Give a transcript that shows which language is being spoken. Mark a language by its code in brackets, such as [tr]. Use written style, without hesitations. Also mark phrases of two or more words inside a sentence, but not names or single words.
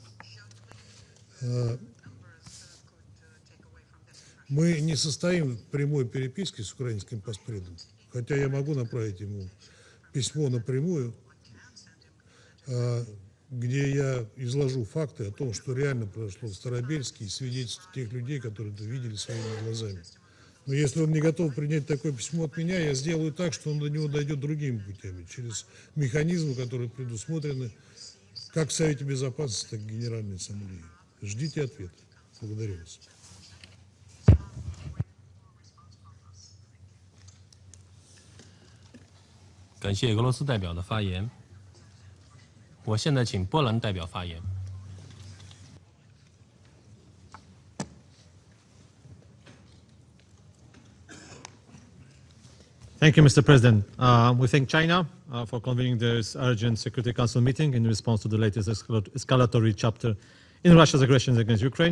[ru] Мы не состоим в прямой переписке с украинским паспредом, хотя я могу направить ему письмо напрямую, где я изложу факты о том, что реально произошло в Старобельске, и свидетельства тех людей, которые это видели своими глазами. Но если он не готов принять такое письмо от меня, я сделаю так, что он до него дойдет другими путями, через механизмы, которые предусмотрены как в Совете Безопасности, так и в Генеральной Ассамблее. Ждите ответа. Благодарю вас. [zh] 感谢俄罗斯代表的发言。我现在请波兰代表发言。 [en] Thank you, Mr. President. We thank China for convening this urgent Security Council meeting in response to the latest escalatory chapter in Russia's aggression against Ukraine.